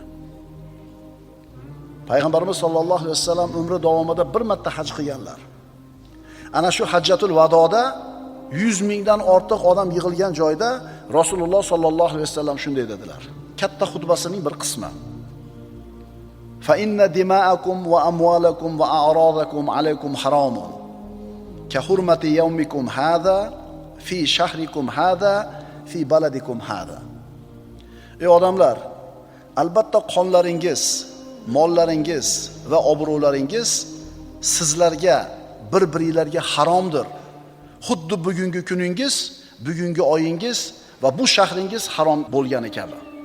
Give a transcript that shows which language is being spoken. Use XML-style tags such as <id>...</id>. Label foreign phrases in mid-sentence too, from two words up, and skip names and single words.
<uz>Payg'ambarimiz sollallohu alayhi vasallam umri davomida bir marta haj qilganlar. Ana shu hajjatul vadoda 100 mingdan ortiq odam yig'ilgan joyda Rasululloh sollallohu alayhi vasallam shunday dedilar. Katta xutbasining bir qismi.</uz> <ar>فإن دماءكم وأموالكم وأعراضكم عليكم حرام. كحرمة يومكم هذا في شهركم هذا في بلدكم هذا.</ar> <uz>Ey odamlar, albatta qonlaringiz, mollaringiz va obro'laringiz sizlarga, bir-biringlarga haromdir. Xuddi bugungi kuningiz, bugungi oyingiz va bu shahringiz harom bo'lgani kabi.</uz>